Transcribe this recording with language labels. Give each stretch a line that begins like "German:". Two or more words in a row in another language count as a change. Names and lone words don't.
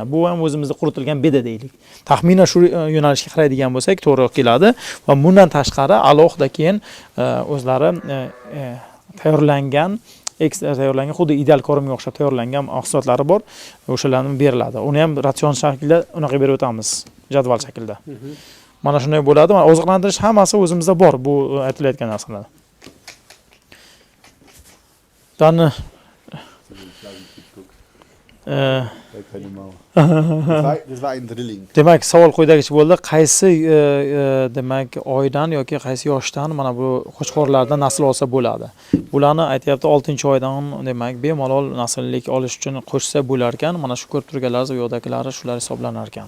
Uzbek: Bu ham o'zimizda quritilgan beda deylik. Taxminan shu yo'nalishga qaraydigan bo'lsak, to'g'ri keladi va bundan tashqari alohida keyin o'zlari tayyorlangan tayyorlangan xuddi ideal kormga o'xshab tayyorlangan mahsulotlari bor. O'shalarni beriladi. Uni ham ratsion shaklida unaqa berib o'tamiz, jadval shaklida. Mana shunday bo'ladi. Mana oziqlantirish hammasi o'zimizda bor bu aytilayotgan narsalar.
German: Dan Das war ein Drilling.
Uzbek: demak, savol quyidagicha bo'ldi. Qaysi demak oydan yoki qaysi yoshdan mana bu qo'chqorlardan nasl olsa bo'ladi? Bularni aytayapti 6-oydan demak bemalol nasllik olish uchun qo'shsa bo'lar ekan. Mana shu ko'rib turganlaringiz u yoqdagilari shular hisoblanar ekan.